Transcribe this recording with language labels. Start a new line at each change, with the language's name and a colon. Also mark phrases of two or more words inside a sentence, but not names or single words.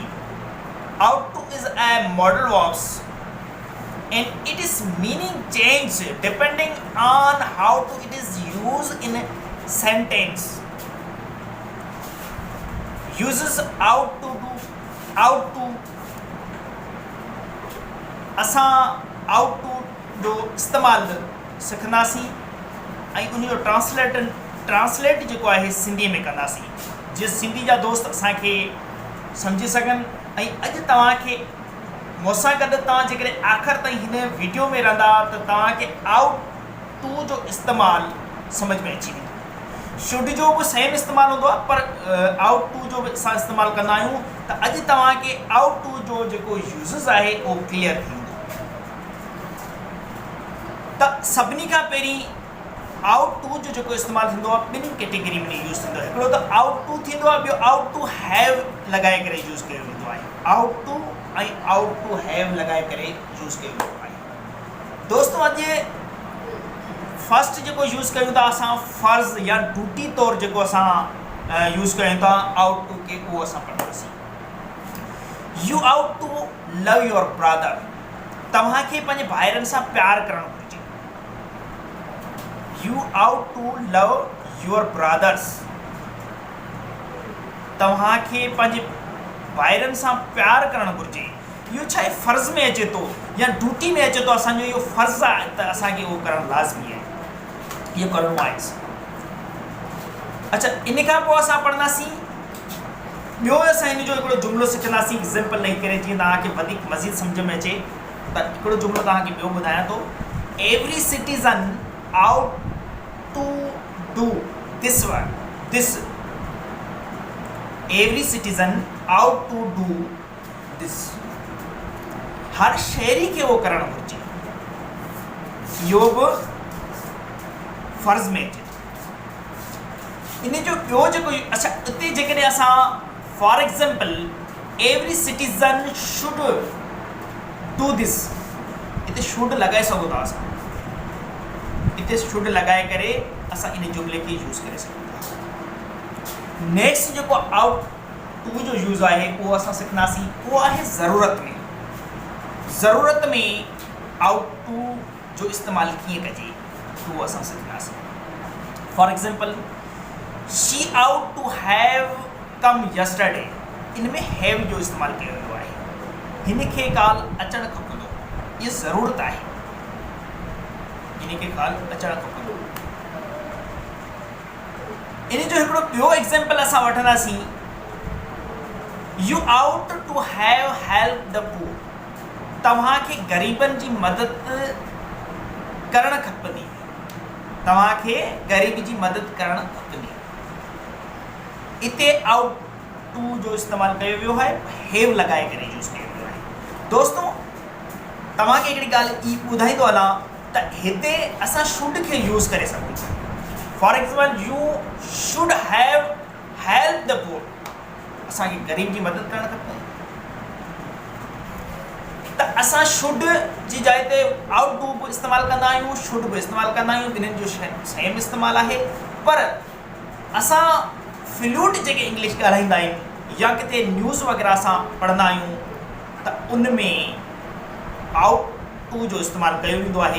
English: Out to is a modal verbs and it is meaning change depending on how to it is used in a sentence. Uses out to
Sindhi: असां
English: out to
Sindhi: जो इस्तेमालु सिखंदासीं ऐं उनजो ट्रांसलेट जेको आहे सिंधीअ में कंदासीं, जीअं सिंधी जा दोस्त असांखे सम्झी सघनि। ऐं अॼु तव्हांखे मूंसां गॾु तव्हां जेकॾहिं आख़िर ताईं हिन वीडियो में रहंदा त तव्हांखे
English: ought to
Sindhi: जो इस्तेमालु सम्झ में अची वेंदो। शुड जो बि सेम इस्तेमालु हूंदो आहे, पर
English: ought to
Sindhi: जो बि असां इस्तेमालु कंदा आहियूं, त अॼु तव्हांखे
English: ought to
Sindhi: जो जेको यूज़िस आहे उहो क्लियर थी। त सभिनी खां पहिरीं
English: ought to
Sindhi: जो जेको इस्तेमालु थींदो आहे ॿिन्ही कैटेगरी में यूज़ थींदो आहे। हिकिड़ो त
English: ought to
Sindhi: थींदो आहे, ॿियो
English: ought to have
Sindhi: लॻाए करे यूज़ कयो वेंदो आहे।
English: ought to
Sindhi: ऐं
English: ought to have
Sindhi: लॻाए करे यूज़ कयो वेंदो आहे। दोस्तों अॼु फर्स्ट जेको यूज़ कयूं था असां फ़र्ज़ या ड्यूटी तौरु जेको असां यूज़ कयूं था
English: ought to
Sindhi: खे, उहो असां पढ़ंदासीं।
English: You ought to love your brother.
Sindhi: तव्हांखे पंहिंजे भाइरनि सां प्यारु करणु घुरिजे।
English: You ought to love your brothers.
Sindhi: तव्हांखे पंहिंजे भाइरनि सां प्यारु करणु घुरिजे। इहो छा आहे, फ़र्ज़ में अचे थो या ड्यूटी में अचे थो, असांजो इहो फ़र्ज़ु आहे त असांखे उहो करणु लाज़मी आहे, इहो करिणो आहे। अच्छा, इन खां पोइ असां पढ़ंदासीं ॿियो, असां हिन जो हिकिड़ो जुमिलो सिखंदासीं एग्ज़ाम्पल ॾेई करे, जीअं तव्हांखे वधीक मज़ीद सम्झ में अचे। त हिकिड़ो जुमिलो तव्हांखे ॿियो ॿुधायां थो।
English: Every citizen out to do this work. Every citizen out to do this.
Sindhi: हर शहरी खे वो करणु घुरिजे, इहो बि फ़र्ज़ में अचे। इन जो ॿियो जेको अच्छा हिते जेकॾहिं असां
English: For example every citizen should do this,
Sindhi: हिते शुड लॻाए सघूं था असां, हिते शुड लॻाए करे असां इन जुमिले खे यूज़ करे सघूं था। नेक्स्ट जेको
English: ought to
Sindhi: जो यूज़ आहे उहो असां सिखंदासीं, उहो आहे ज़रूरत में। ज़रूरत में
English: ought to
Sindhi: जो इस्तेमालु कीअं कजे उहो असां सिखंदासीं।
English: For example she ought to have come yesterday,
Sindhi: इन में हैव जो इस्तेमालु कयो वेंदो आहे। हिन खे काल अचणु खपंदो, ये ज़रूरत आहे, इन खे ख़्यालु अचणु खपे। इन जो हिकिड़ो ॿियो एग्ज़ाम्पल असां वठंदासीं,
English: You ought to have help the poor.
Sindhi: तव्हांखे ग़रीबनि जी मदद करणु खपंदी, तव्हांखे ग़रीब जी मदद करणु खपंदी। इते
English: ought to
Sindhi: जो इस्तेमालु कयो वियो आहे, हैव लॻाए करे यूज़ कयो वियो आहे। दोस्तों, तव्हांखे हिकिड़ी ॻाल्हि ई ॿुधाईंदो हलां त हिते असां शुड खे यूज़ करे सघूं था।
English: For example, You should have help the poor,
Sindhi: असांखे ग़रीब जी मदद करणु खपे। त असां शुड जी जाइ ते
English: ought to
Sindhi: बि इस्तेमालु कंदा आहियूं, शुड बि इस्तेमालु कंदा आहियूं, ॿिन्हिनि जो सेम इस्तेमालु आहे। पर असां फ्लूट जेके इंग्लिश ॻाल्हाईंदा आहियूं या किथे न्यूज़ वग़ैरह असां पढ़ंदा आहियूं त उन में
English: ought to
Sindhi: जो इस्तेमालु कयो वेंदो आहे।